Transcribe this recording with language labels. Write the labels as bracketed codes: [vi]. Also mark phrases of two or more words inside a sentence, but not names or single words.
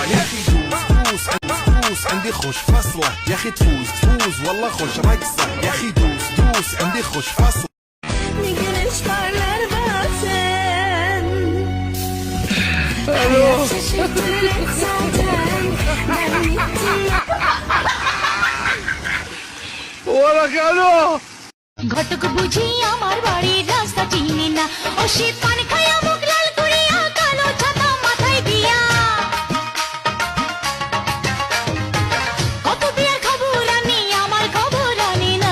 [ar] يا أخي دوس دوس دوس عندي خوش فصلة، يا أخي تفوز تفوز والله خوش رقصة، يا أخي دوس دوس عندي خوش فصلة. [tr] kuşlarlar bazen. Hayat şaşırtır zaten. Ben gittim. [bn] ঘটক বুঝি আমার বাড়ির রাস্তা চিনি না ও শীত পানি খায়া মুখ লাল করিয়া কালো ছাতা মাথায় দিয়া কত বিয়ার খবর আনি আমার খবর আনি না।